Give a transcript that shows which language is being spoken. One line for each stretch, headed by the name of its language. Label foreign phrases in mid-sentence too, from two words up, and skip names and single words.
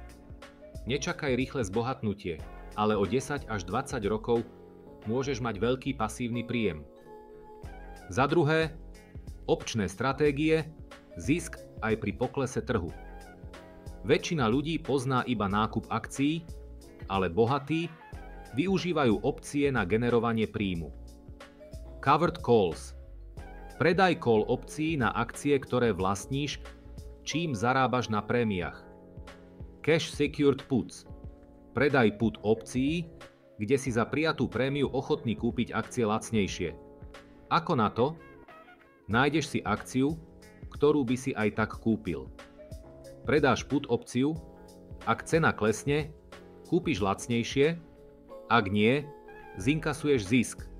Slovak: Nečakaj rýchle zbohatnutie, ale o 10 až 20 rokov môžeš mať veľký pasívny príjem. Za druhé, opčné stratégie, zisk aj pri poklese trhu. Väčšina ľudí pozná iba nákup akcií, ale bohatí využívajú opcie na generovanie príjmu.
English: Covered calls.
Slovak: Predaj call opcií na akcie, ktoré vlastníš, čím zarábaš na prémiách.
English: Cash secured puts.
Slovak: Predaj put opcií, kde si za prijatú prémiu ochotný kúpiť akcie lacnejšie. Ako na to? Nájdeš si akciu, ktorú by si aj tak kúpil. Predáš put opciu, ak cena klesne, kúpiš lacnejšie, ak nie, zinkasuješ zisk.